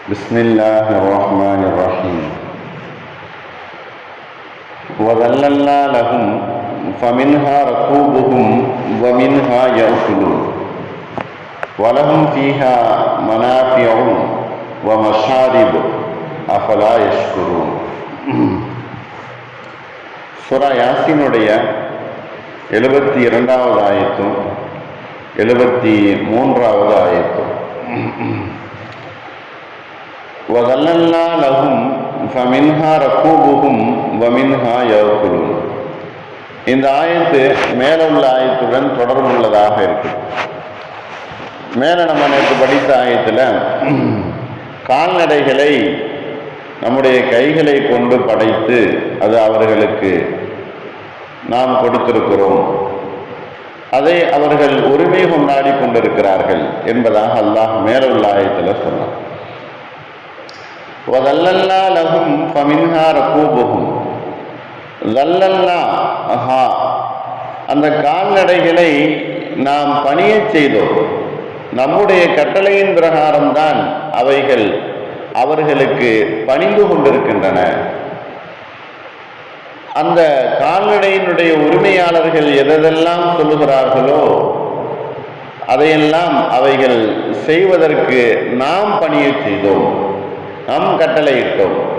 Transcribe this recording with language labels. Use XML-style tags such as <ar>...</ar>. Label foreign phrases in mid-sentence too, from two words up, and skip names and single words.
<ar>بسم الله الرحمن الرحيم وَذَلَّلْنَا لَهُمْ فَمِنْهَا رَكُوبُهُمْ وَمِنْهَا يَأْكُلُونَ وَلَهُمْ فِيهَا مَنَافِعُ وَمَشَارِبُ أَفَلَا يَشْكُرُونَ.</ar> <ta>சூரா யாசீனுடைய 72வது ஆயத்தும் 73வது ஆயத்தும்.</ta> <ar>وَذَلَّلْنَا لَهُمْ فَمِنْهَا رَكُوبُهُمْ وَمِنْهَا يَأْكُلُونَ.</ar> <ta>இந்த ஆயத்து மேல உள்ள ஆயத்துடன் தொடர்புள்ளதாக இருக்கு. மேல நம்ம நேற்று படித்த ஆயத்தில் கால்நடைகளை நம்முடைய கைகளை கொண்டு படைத்து அது அவர்களுக்கு நாம் கொடுத்திருக்கிறோம், அதை அவர்கள் உரிமை கொண்டாடி கொண்டிருக்கிறார்கள் என்பதாக அல்லாஹ் மேலுள்ள ஆயத்தில் சொன்னார்.</ta> <ar>وَذَلَّلْنَا لَهُمْ فَمِنْهَا رَكُوبُهُمْ.</ar> <ta>அந்த கால்நடைகளை நாம் பணியச் செய்தோம். நம்முடைய கட்டளையின் பிரகாரம்தான் அவைகள் அவர்களுக்கு பணிந்து கொண்டிருக்கின்றன. அந்த கால்நடையினுடைய உரிமையாளர்கள் எதெல்லாம் சொல்லுகிறார்களோ அதையெல்லாம் அவைகள் செய்வதற்கு நாம் பணியச் செய்தோம், நாம் கட்டளையிட்டோம்.</ta>